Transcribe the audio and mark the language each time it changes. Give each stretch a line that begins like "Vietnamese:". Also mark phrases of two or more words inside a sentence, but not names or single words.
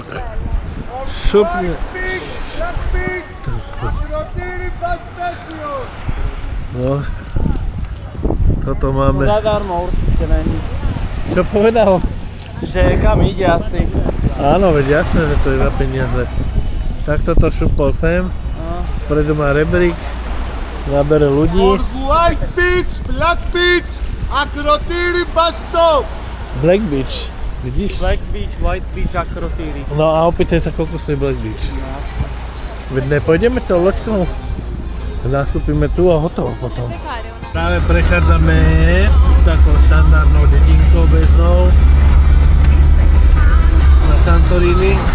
Slovak: Šupne. No. Toto máme. Zadarmo určite není. Čo povedal? Že kam ide asi. Áno, veď jasné, že to je za peniaze. Tak toto šupol sem. Predu má rebrík. Nabere ľudí. White Beach, Black Beach, Akrotiri bus stop. Black Beach. Vidíš? Black Beach, White Beach, Akrotiri. No a opýtaj sa, koľko stojí Black Beach. Veď nepôjdeme tou loďkou. Nastúpime tu a hotovo potom. Práve prechádzame takou štandardnou dedinkou bežnou na Santorini.